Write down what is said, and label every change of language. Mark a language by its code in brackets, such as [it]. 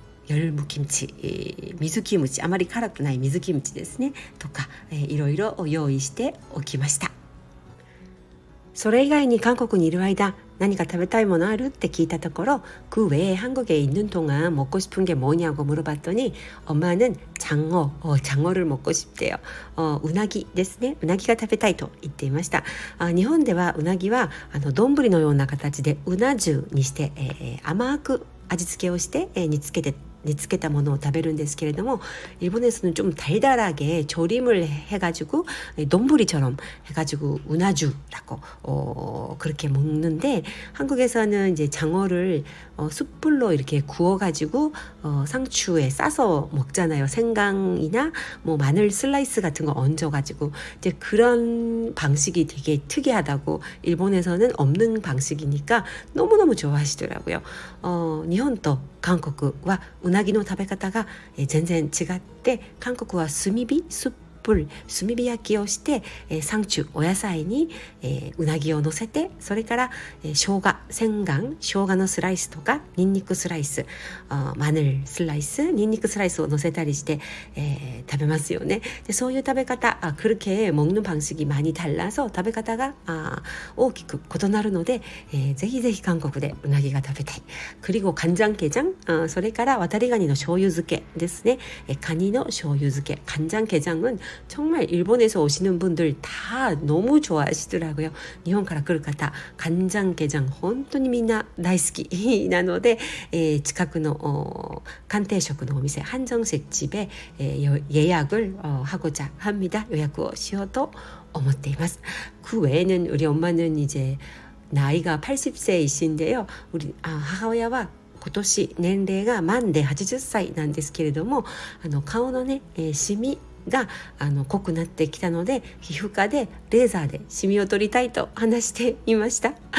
[ja] 열무김치、水キムチ、あまり辛くない水キムチですねとか、いろいろ用意しておきました。それ以外に韓国にいる間何か食べたいものあるって聞いたところ [ko] 그 외에 한국에 있는 동안 먹고 싶은 게 뭐냐고 물어봤더니 엄마는 장어를 먹고 싶대요. [ja] 우나기 ですね。うなぎが食べたいと言っていました。日本ではうなぎは丼のような形でうな重にして、甘く味付けをして、煮つけたものを食べるんですけれども [ko] 일본에서는 좀 달달하게 조림을 해가지고丼처럼 해가지고 우나주라고 그렇게 먹는데 한국에서는 이제 장어를 숯불로 이렇게 구워가지고 상추에 싸서 먹잖아요. 생강이나 뭐 마늘 슬라이스 같은 거 얹어가지고 이제 그런 방식이 되게 특이하다고 일본에서는 없는 방식이니까 너무너무 좋아하시더라고요. 일본도 한국과 [ja] うなぎの食べ方が全然違って韓国は炭火焼きをして、サンチュお野菜に、うなぎを乗せてそれから、生姜のスライスとかニンニクスライスマヌルスライスニンニクスライスを乗せたりして、食べますよね。でそういう食べ方 [ko] 그렇게 먹는 방식이 많이 달라서 [ja] 食べ方が大きく異なるので、ぜひぜひ韓国でうなぎが食べたい。 [ko] 그리고 간장게장 [ja] それから渡りガニの醤油漬けですね。カニの醤油漬け [ko] 간장게장은 정말 일본에서 오시는 분들 다 너무 좋아하시더라고요. [ja] 일본から来る方 간장게장 本当にみんな大好きなので、近くの韓定食のお店 [ko] 한정식 집에 예약을 하고자 합니다. [ja] 예약을 しようと思っています. [ko] 그 외에는 우리 엄마는 이제 나이가 80세이신데요. [ja] 우리 하하오야와 今年年齢が満で80歳なんですけれども顔のね、シミが濃くなってきたので皮膚科でレーザーでシミを取りたいと話していました。